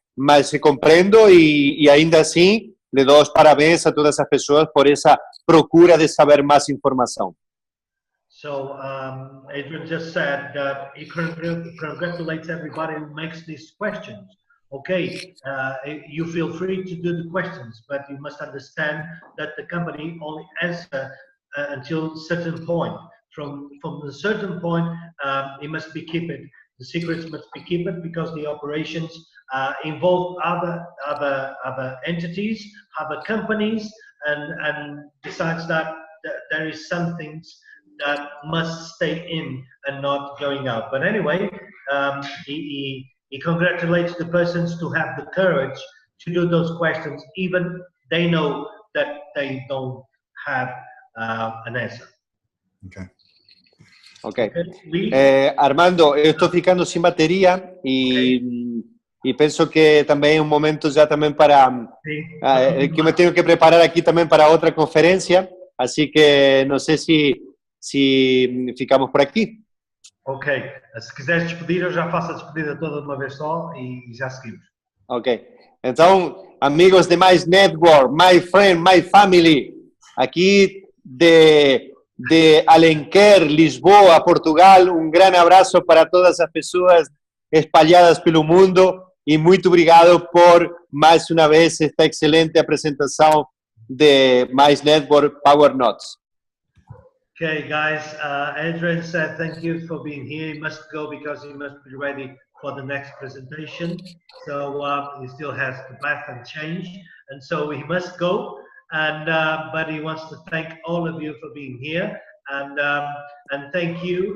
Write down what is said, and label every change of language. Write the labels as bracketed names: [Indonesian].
[Portuguese] Mas compreendo e ainda assim le dou os parabéns a todas as pessoas por essa procura de saber mais informação. [English] So Adrian just said that he congratulates everybody who makes these questions. Okay, you feel free to do the questions, but you must understand that the company only answers until a certain point. From a certain point, it must be kept. The secrets must be kept because the operations involve other entities, other companies, and besides that, there is some things that must stay in and not going out. But anyway, he congratulates the persons to have the courage to do those questions, even they know that they don't have an answer. Okay. Ok. [Portuguese] Armando, eu estou ficando sem bateria e penso que também é um momento já também para que eu me tenho que preparar aqui também para outra conferência, assim que não sei se ficamos por aqui. Ok, se quiseres despedir, eu já faço a despedida toda de uma vez só e já seguimos. Ok, então, amigos de Mize Network, [English] my friend, my family, [Portuguese] aqui de Alenquer, Lisboa, Portugal, um grande abraço para todas as pessoas espalhadas pelo mundo e muito obrigado por mais uma vez esta excelente apresentação de Mize Network Powernodes. [English] Okay, guys, Adrian said thank you for being here. He must go because he must be ready for the next presentation. So he still has to bath and change, and so he must go. And but he wants to thank all of you for being here, and thank you.